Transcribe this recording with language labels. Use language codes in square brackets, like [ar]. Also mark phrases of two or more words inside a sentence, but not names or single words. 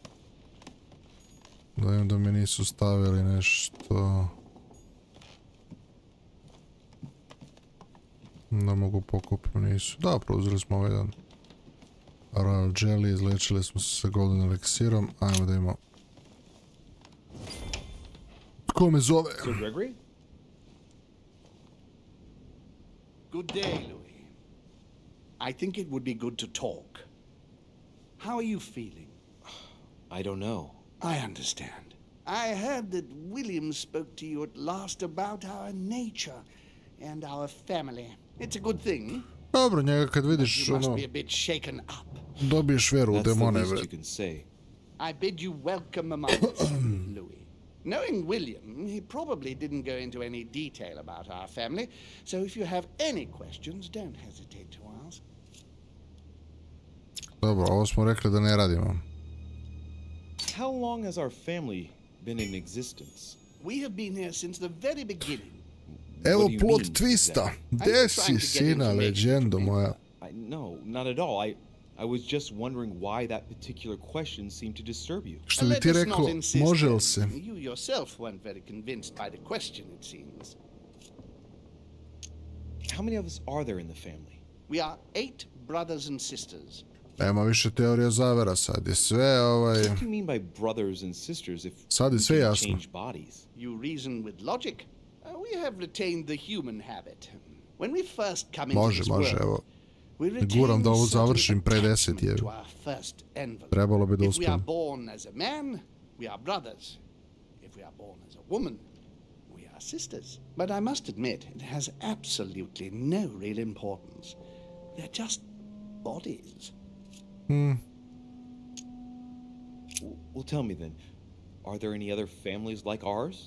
[sr] Da im da mi nisu stavili nešto... Da mogu pokupiti, nisu. Da, preuzeli smo ovaj jedan Royal Jelly, izlečili smo se sa Golden Elixirom. Ajmo da imamo... Tko me zove? Sir Gregory? [en] Good day, Louis. I think it would be good to talk. How are you feeling? I don't know. I understand. I heard that William spoke to you at last about our nature and our family. It's a good thing. [sr] Dobro, njega kad vidiš, ono... Dobiješ vjeru u demone, bre. [en] I bid you welcome among us, Louis. Knowing William, he probably didn't go into any detail about our family, so if you have any questions, don't hesitate to ask. [sr] Dobro, ovo smo rekli da ne radimo. [en] How long has our family been in existence? We have been here since the very beginning. [sr] Evo [en] plot twista. [sr] Gdje si, sina, leđendo moja? [en] No, not at all. I was just wondering why that particular question seemed to disturb you. [sr] Što bi ti rekao, može li se? [en] You yourself weren't very convinced by the question, it seems. How many of us are there in the family? We are 8 brothers and sisters. [sr] Nema više teorija zavera, sad je sve ovaj... [en] What do you mean by brothers and sisters if [sr] sad je sve jasno. [en] Change bodies? You reason with logic. We have retained the human habit. When we first come into this world, [sr] evo. Guram da ovo završim pre 10 je. Trebalo bi da uspijem. [en] If we are born as a man, we are brothers. If we are born as a woman, we are sisters. But I must admit, it has absolutely no real importance. They're just bodies. Well, tell me then, are there any other families like ours?